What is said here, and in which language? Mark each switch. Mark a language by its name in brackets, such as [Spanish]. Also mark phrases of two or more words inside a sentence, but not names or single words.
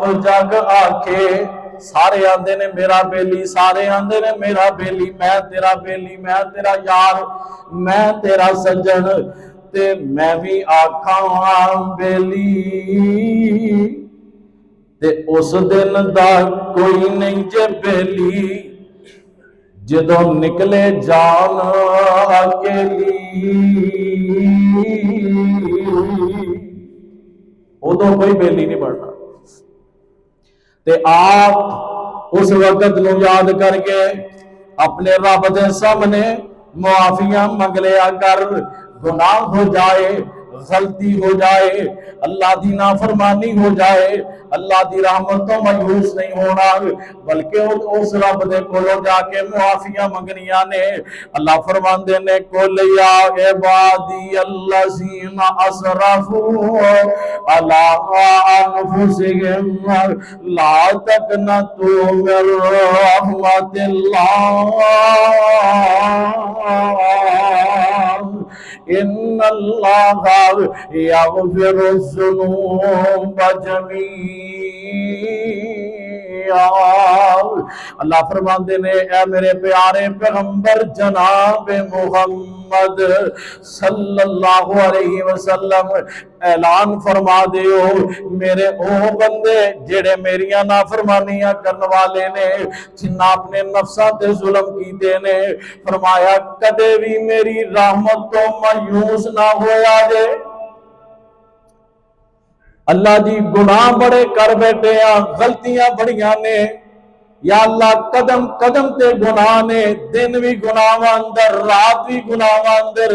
[Punjabi] جگ آکھے، سارے آندے نے میرا بیلی، سارے آندے نے میرا بیلی، میں تیرا بیلی، میں تیرا یار، میں تیرا سجن، تے میں بھی آکھاں بیلی، تے اس دن دا کوئی نہیں جے بیلی، جدوں نکلے جان اکیلی، اودوں کوئی بیلی نہیں بننا. تے آپ اس وقت نوں یاد کرکے اپنے رب دے سامنے معافیاں منگ لیا کر، گناہ ہو جائے، غلطی ہو جائے، اللہ کی نافرمانی ہو جائے، اللہ کی رحمت توں مایوس نہیں ہونا، بلکہ اس رب دے کولوں جاکے معافیاں منگنیاں نے. اللہ فرماندے نے [Arabic] قل يا عبادي الذين أسرفوا على أنفسهم لا تقنطوا من رحمة الله إن الله يغفر الذنوب جميعا. [Punjabi] اللہ فرماتے نے اے میرے پیارے پیغمبر جناب محمد [Arabic] صلى الله عليه وسلم [Punjabi] اعلان فرما دیو، میرے او بندے جیہڑے میریاں نافرمانیاں کرنے والے نے، جنہاں اپنے نفساں تے ظلم کیتے نے، فرمایا کدے بھی میری رحمت توں مایوس نہ ہویا جے. اللہ جی گناہ بڑے کر بیٹھے آ، غلطیاں بڑیاں نے، یا اللہ قدم قدم تے گناہ نے، دن بھی گناہ اندر، رات بھی گناہ اندر.